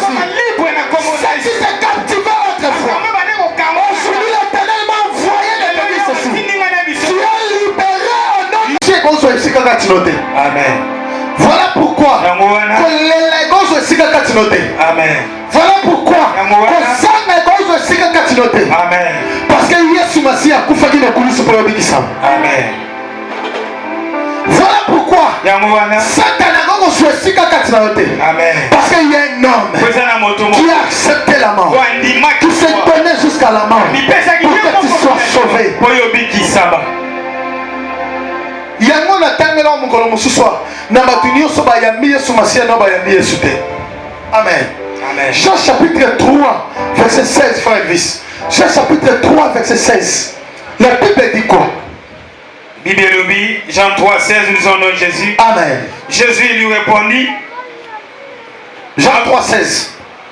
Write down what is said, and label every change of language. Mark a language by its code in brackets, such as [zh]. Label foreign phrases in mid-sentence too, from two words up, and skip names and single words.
[fr] Si tu t'es captivé autrefois, aujourd'hui l'Éternel m'a envoyé de te dire ceci. Tu es libéré au nom de Jésus. Amen. Voilà pourquoi Amen. voilà pourquoi Amen. parce que [ln] Yesu Masihi akufaki na kulisi pour yobikisa. [fr] Amen. Voilà pourquoi Satan a Amen. parce qu'il y a un homme qui a accepté la mort, qui s'est donné jusqu'à la mort pour que tu sois sauvé. [ln] Yango na tangela mukolo mususu na batuni yoso ba yambi Yesu Masihi na ba yambi Yesu te. [fr] Amen. Amen. Jean chapitre 3 verset 16 frère Elvis. Jean chapitre 3 verset 16. La Bible dit quoi? Bible Jean 3 16 nous en nom Jésus. Amen. Jésus lui répondit. Jean 3 16.